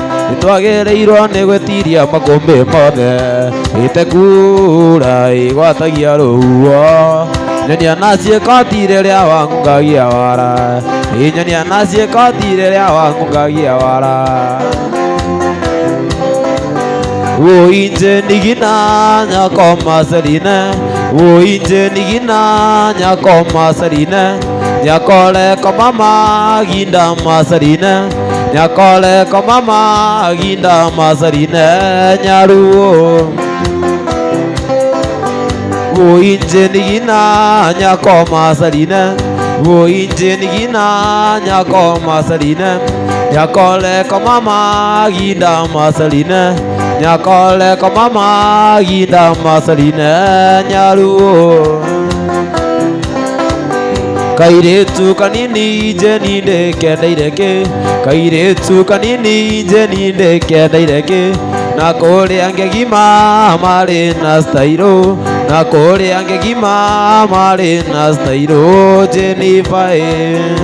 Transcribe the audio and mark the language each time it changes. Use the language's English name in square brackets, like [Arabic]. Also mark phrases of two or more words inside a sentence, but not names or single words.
[Kikuyu] Nĩtwagĩrĩirwo nĩ gwĩtiria makũmbĩ mothe. Ĩte kura ĩgwatagia rũhuho. Nyonia na ciĩko ti rĩrĩa wang'ungagia wara. Ĩ, nyonia na ciĩko ti rĩrĩa wang'ungagia wara. [Luo (Kenya and Tanzania)] Woi nje nigina nyako Marceline. Woi nje nigina nyako Marceline. Nyakole ko mama ginda Marceline. Nyakole ko mama ginda Marceline nyaruo. Wo inje ni gina nyako masaline. Wo inje ni gina nyako masaline. Nyako leko mama ginda masaline. Nyako leko mama ginda masaline nyaluo. [Kikuyu] Kairĩtu kanini Jeni ndĩkendeire kĩ? Kairĩtu kanini Jeni ndĩkendeire kĩ? Na kũrĩa ngegima marĩ na stairũ, na kũrĩa ngegima marĩ na stairũ, Jenifer ĩ.